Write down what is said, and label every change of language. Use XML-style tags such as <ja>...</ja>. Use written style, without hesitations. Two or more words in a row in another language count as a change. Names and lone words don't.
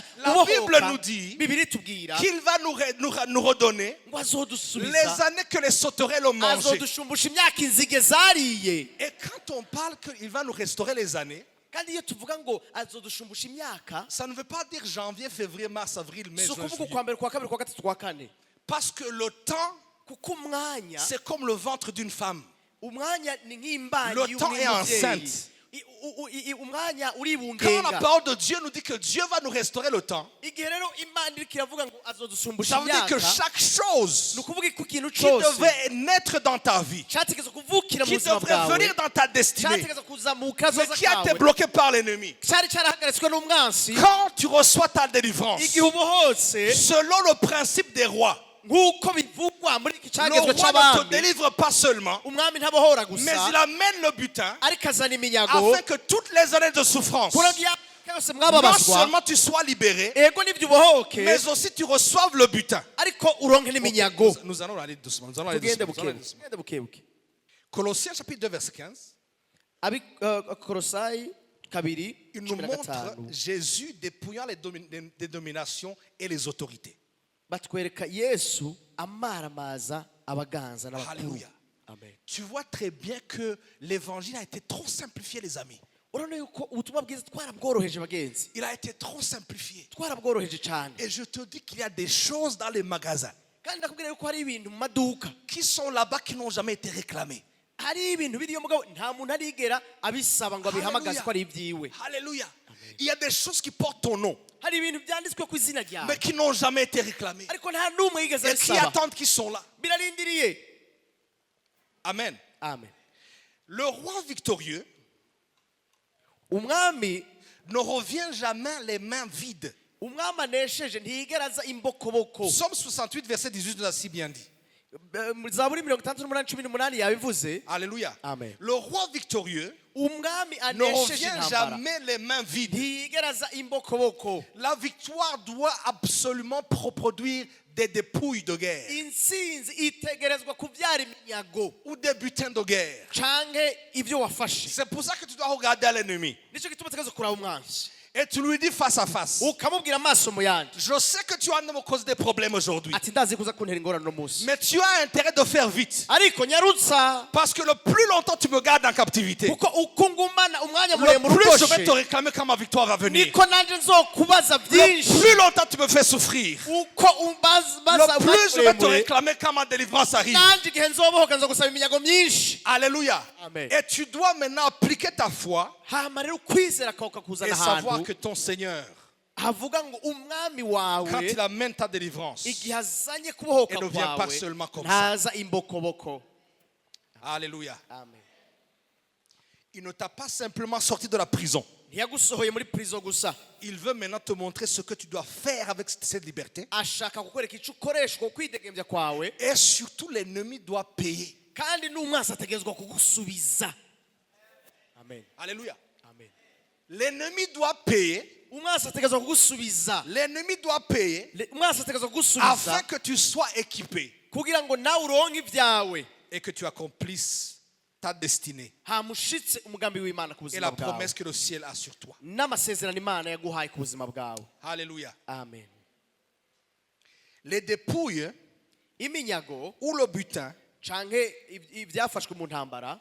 <fr>La Bible nous dit</fr> <rn>bibiri tubwira</rn> <fr>qu'il va nous redonner</fr> <rn>ngo</rn> <fr>les</fr> <rn>azodusubiza</rn> <fr>années que les sauterelles ont mangées.</fr> <rn>azodushumbusha imyaka inzige zariye</rn> <fr>Et quand on parle qu'il va nous restaurer les années,</fr> <rn>kandi iyo tuvuga ngo azodushumbusha imyaka</rn> <fr>ça ne veut pas dire janvier, février, mars, avril, mai,</fr> <rn>si</rn> <fr>juin,</fr> <rn>ukuvuga</rn> <fr>juillet.</fr> <rn>kwa mbere kwa kabiri kwa gatatu kwa kane</rn> <fr>Parce que le temps,</fr> <rn>kuko umwanya</rn> <fr>c'est comme le ventre d'une femme.</fr> <rn>umwanya ni nk'imbanyi</rn> <fr>Le temps est enceinte.</fr> <rn>umwanya</rn> <fr>Quand la</fr> <rn>uribungenga</rn> <fr>parole de Dieu nous dit que Dieu va nous restaurer le temps,</fr> <rn>igihe rero imana iriko iravuga ngo azodusumbusha</rn> <fr>ça veut dire que</fr> <rn>imyaka</rn> <fr>chaque chose</fr> <rn>ni ukuvuga ko ikintu</rn> <fr>qui</fr> <rn>cyose</rn> <fr>devait naître dans ta vie,</fr> <rn>cyategetswe kuvukira mu</rn> <fr>qui</fr> <rn>buzima</rn> <fr>devrait</fr> <rn>bwawe</rn> <fr>venir dans ta destinée,</fr> <rn>cyategetswe kuzamuka</rn> <fr>mais</fr> <rn>zoza</rn> <fr>qui a été</fr> <rn>kawe</rn> <fr>bloqué par l'ennemi.</fr> <rn>cyari cyarahagaritswe n'umwansi</rn> <fr>Quand tu reçois ta délivrance,</fr> <rn>igihe ubohotse</rn> <fr>selon le principe des rois,</fr> <rn>nk'uko bivugwa muri iki</rn> <fr>le</fr> <rn>cyagezwe</rn> <fr>roi ne te</fr> <rn>cy'abami</rn> <fr>délivre pas seulement,</fr> <rn>umwami ntabohora</rn> <fr>mais</fr> <rn>gusa</rn> <fr>il amène le butin</fr> <rn>ariko azana iminyago</rn> <fr>afin que toutes les années de souffrance,</fr> <rn>kugira ngo imyaka yose</rn> <fr>non</fr> <rn>mwababazwa</rn> <fr>seulement tu sois libéré,</fr> <rn>ego n'ibyo ubohoke</rn> <fr>mais aussi tu reçoives le butin.</fr> <rn>ariko uronke n'iminyago</rn> <fr>Nous allons aller doucement. Nous allons aller</fr> <rn>tugende</rn> <fr>doucement, nous allons aller doucement.</fr> <rn>bukebuke</rn> <fr>Colossiens chapitre 2 verset 15,</fr> <rn>abikorosayi kabiri</rn> <fr>il nous</fr> <rn>cumi na</rn> <fr>montre</fr> <rn>gatanu</rn> <fr>Jésus dépouillant les dominations et les autorités.</fr> <rn>batwereka yesu amaramaza abaganza n'abakuru Alléluia. amen</rn> <fr>Tu vois très bien que l'évangile a été trop simplifié, les amis.</fr> <rn>urabona yuko ubutumwa bwiza twarabworoheje bagenzi</rn> <fr>Il a été trop simplifié.</fr> <rn>twarabworoheje cyane</rn> <fr>Et je te dis qu'il y a des choses dans les magasins.</fr> <rn>kandi ndakubwira yuko hari ibintu mu maduka</rn> <fr>qui sont là-bas qui n'ont jamais été réclamés.</fr> <rn>hari ibintu biriyo mugabo nta muntu arigera abisaba ngo abihamagaze ko ari ibyiwe. Alléluia.</rn> <fr>Il y a des choses qui portent ton nom,</fr> <rn>hari ibintu byanditswe ku izina ryawe</rn> <fr>mais qui n'ont jamais été réclamées.</fr> <rn>ariko nta n'umwe yigeze</rn> <fr>Et qui</fr> <rn>abisaba,</rn> <fr>attendent qui sont là.</fr> <rn>birarindiriye. Amen. Amen.</rn> <fr>Le roi victorieux</fr> <rn>umwami</rn> <fr>ne revient jamais les mains vides.</fr> <rn>umwami anesheje ntiyigera aza imbokoboko.</rn> <fr>Psaume 68, verset 18 nous a si bien dit.</fr> <rn>zaburi 68:18 yabivuze. Alléluia. Amen.</rn> <fr>Le roi victorieux</fr> <rn>umwami</rn> <fr>ne</fr> <rn>anesheje</rn> <fr>revient</fr> <rn>intambara</rn> <fr>jamais les mains vides.</fr> <rn>ntiyigera aza imbokoboko.</rn> <fr>La victoire doit absolument produire des dépouilles de guerre</fr> <rn>intsinzi itegerezwa kubyara iminyago</rn> <fr>ou des butins de guerre.</fr> <rn>canke ibyo wafashe.</rn> <fr>C'est pour ça que tu dois regarder à l'ennemi</fr> <rn>nicyo gituma utegerezwa kuraba umwanzi</rn> <fr>et tu lui dis face à face,</fr> <rn>ukamubwira amaso mu yandi</rn> <fr>je sais que tu as me cause des problèmes aujourd'hui,</fr> <rn>ati ndazi kuza kuntera ingorane no munsi,</rn> <fr>mais tu as intérêt de faire vite,</fr> <rn>ariko nyarutsa</rn> <fr>parce que le plus longtemps tu me gardes en captivité,</fr> <rn>kuko uko ngumana umwanya</rn> <fr>le</fr> <rn>muremure</rn> <fr>plus je vais te</fr> <rn>ugoshe</rn> <fr>réclamer quand ma victoire va venir.</fr> <rn>niko nanje nzokubaza</rn> <fr>Le</fr> <rn>byinshi.</rn> <fr>plus longtemps tu me fais souffrir,</fr> <rn>uko umbaza</rn> <fr>le plus je vais te</fr> <rn>muremure</rn> <fr>réclamer quand ma délivrance arrive.</fr> <rn>nanje igihe nzobohoka nzogusaba iminyago myinshi. Alléluia. Amen.</rn> <fr>Et tu dois maintenant appliquer ta foi</fr> <rn>hama rero ukwizera kwawe</rn> <fr>et</fr> <rn>kakuzana</rn> <fr>savoir</fr> <rn>ahantu</rn> <fr>que ton Seigneur,</fr> <rn>havuga ngo umwami</rn> <fr>quand il</fr> <rn>wawe</rn> <fr>amène ta délivrance,</fr> <rn>igihe azanye kubohoka</rn> <fr>Et ne vient pas</fr> <rn>kwawe</rn> <fr>seulement comme</fr> <rn>ntaza imbokoboko. Alléluia, Amen.</rn> <fr>il ne t'a pas simplement sorti de la prison.</fr> <rn>ntiyagusohoye muri prison gusa,</rn> <fr>Il veut maintenant te montrer ce que tu dois faire avec cette liberté.</fr> <rn>ashaka kukwereka icyo ukoreshwa ukwidegembya kwawe,</rn> <fr>Et surtout, l'ennemi doit payer.</fr> <rn>kandi n'umwansi ategerezwa kugusubiza. Amen. Alléluia. Amen.</rn> <fr>L'ennemi doit payer.</fr> <rn>umwansi ategerezwa kugusubiza.</rn> <fr>L'ennemi doit payer</fr> <rn>umwansi ategerezwa kugusubiza</rn> <fr>afin que tu sois équipé</fr> <rn>kugira ngo nawe uronke ibyawe</rn> <fr>et que tu accomplisses ta destinée</fr> <rn>hamushitse umugambi w'Imana ku</rn> <fr>et</fr> <rn>buzima</rn> <fr>la</fr> <rn>bwawe</rn> <fr>promesse que le ciel a sur toi.</fr> <rn>n'amasezerano Imana yaguhaye ku buzima bwawe. Alléluia. Amen.</rn> <fr>Les dépouilles</fr> <rn>iminyago</rn> <fr>ou le butin</fr> <rn>canke ibyafashwe mu ntambara</rn>